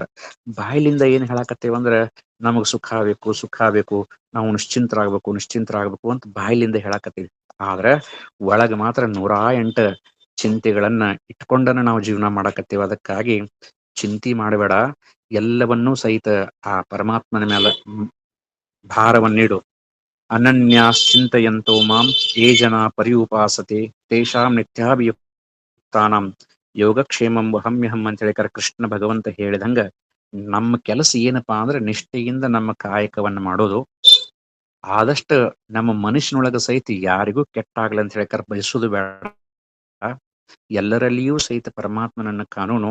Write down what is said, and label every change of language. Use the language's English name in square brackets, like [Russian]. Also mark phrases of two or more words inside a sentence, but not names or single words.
[Kannada] ಬಾಯಿಲಿಂದ ಏನ್ ಹೇಳಕತ್ತೇವಂದ್ರ ನಮಗ್ ಸುಖ ಬೇಕು, ಸುಖ ಬೇಕು, ನಾವು ನಿಶ್ಚಿಂತರಾಗ್ಬೇಕು ಅಂತ ಬಾಯಿಲಿಂದ ಹೇಳಕತ್ತೀವಿ. ಆದ್ರ ಒಳಗ ಮಾತ್ರ 108 ಚಿಂತೆಗಳನ್ನ ಇಟ್ಕೊಂಡನ ನಾವು ಜೀವನ ಮಾಡಕತ್ತೇವ. ಅದಕ್ಕಾಗಿ ಚಿಂತೆ ಮಾಡಬೇಡ, ಎಲ್ಲವನ್ನೂ ಸಹಿತ ಆ ಪರಮಾತ್ಮನ ಮೇಲೆ ಭಾರವನ್ನಿಡು. [Sanskrit] ಅನನ್ಯಾಶ್ಚಿಂತಯಂತೋ ಮಾಂ ಯೇ ಜನ ಪರ್ಯುಪಾಸತೆ ತೇಷಾಂ ನಿತ್ಯಾಭಿಯುಕ್ತಾನಾಂ ಯೋಗಕ್ಷೇಮಂ ವಹಮ್ಯಹಂ [Kannada] ಅಂತ ಹೇಳಿಕಾರ ಕೃಷ್ಣ ಭಗವಂತ ಹೇಳಿದಂಗ ನಮ್ಮ ಕೆಲಸ ಏನಪ್ಪಾ ಅಂದ್ರೆ ನಿಷ್ಠೆಯಿಂದ ನಮ್ಮ ಕಾಯಕವನ್ನ ಮಾಡೋದು. ಆದಷ್ಟು ನಮ್ಮ ಮನುಷ್ಯನೊಳಗ ಸಹಿತ ಯಾರಿಗೂ ಕೆಟ್ಟಾಗ್ಲಿ ಅಂತ ಹೇಳಿಕಾರ ಬಯಸುದು ಬೇಡ. ಎಲ್ಲರಲ್ಲಿಯೂ ಸಹಿತ ಪರಮಾತ್ಮನನ್ನ ಕಾನೂನು.